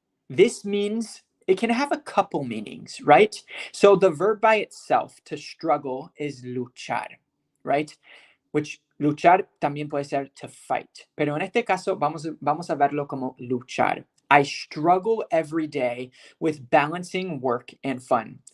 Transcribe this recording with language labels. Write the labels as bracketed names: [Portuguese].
[English] This means it can have a couple meanings, right? So the verb by itself, to struggle, is luchar, right? [Spanish] Which luchar también puede ser to fight. Pero en este caso vamos a verlo como luchar. [English] I struggle every day with balancing work and fun.